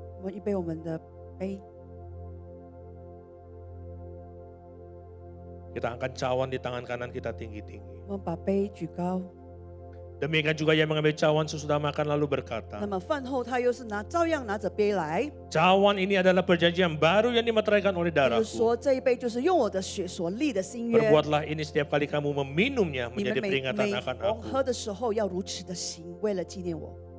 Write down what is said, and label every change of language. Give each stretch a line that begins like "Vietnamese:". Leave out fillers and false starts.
Chinese: 我们预备我们的杯，
Indonesian: Kita angkat cawan di tangan kanan kita tinggi-tinggi.
Chinese: 我们把杯举高。
Indonesian: Demikian juga ia mengambil cawan sesudah makan lalu berkata,
Chinese: 么饭后他又是照样拿着杯来，
Indonesian: cawan ini adalah perjanjian baru yang dimeteraikan oleh
Chinese: 就是
Indonesian: darahku.
Chinese: 说这一杯就是用我的血所立的新约。
Indonesian: Perbuatlah ini setiap kali kamu meminumnya
Chinese: 你们
Indonesian: menjadi
Chinese: 每
Indonesian: peringatan
Chinese: 逢
Indonesian: akan aku.
Chinese: 喝的时候要如此的行，为了纪念我。